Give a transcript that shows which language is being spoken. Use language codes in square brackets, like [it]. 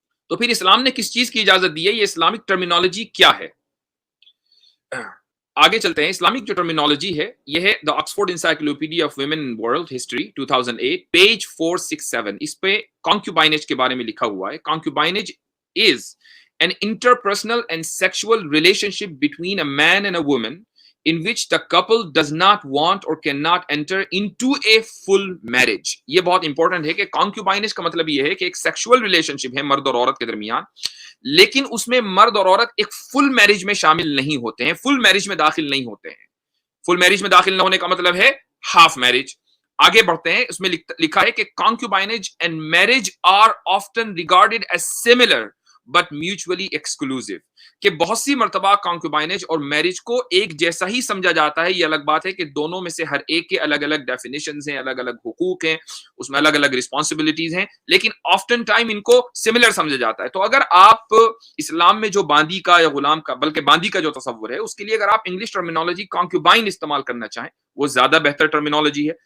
[ur] تو پھر اسلام نے کس چیز کی اجازت دی ہے؟ یہ اسلامک ٹرمینالوجی کیا ہے؟ آگے چلتے ہیں. اسلامک جو ٹرمینالوجی ہے یہ ہے دا Oxford encyclopedia of women world history 2008 page 467. اس پہ کانکیوبائنیج کے بارے میں لکھا ہوا ہے. [en] Concubinage is an interpersonal and sexual relationship between a man and a woman in which the couple does not want or cannot enter into a full marriage. [ur] یہ بہت important ہے کہ کانکیوبائنیج کا مطلب یہ ہے کہ ایک سیکشول ریلیشنشپ ہے مرد اور عورت کے درمیان، لیکن اس میں مرد اور عورت ایک فل میرج میں شامل نہیں ہوتے ہیں، فل میرج میں داخل نہیں ہوتے ہیں. فل میرج میں داخل نہ ہونے کا مطلب ہے ہاف میرج. آگے بڑھتے ہیں. اس میں لکھا ہے کہ [en] concubinage and marriage are often regarded as similar but mutually exclusive. [ur] کہ بہت سی مرتبہ کانکوبائنیج اور میرج کو ایک جیسا ہی سمجھا جاتا ہے. یہ الگ بات ہے کہ دونوں میں سے ہر ایک کے الگ الگ ڈیفینیشنز ہیں, الگ الگ حقوق ہیں, اس میں الگ الگ رسپانسبلٹیز ہیں, لیکن آفٹن ٹائم ان کو سملر سمجھا جاتا ہے. تو اگر آپ اسلام میں جو باندی کا یا غلام کا, بلکہ باندی کا جو تصور ہے, اس کے لیے اگر آپ انگلش ٹرمینالوجی کانکوبائن استعمال کرنا چاہیں, وہ زیادہ بہتر ٹرمینالوجی ہے.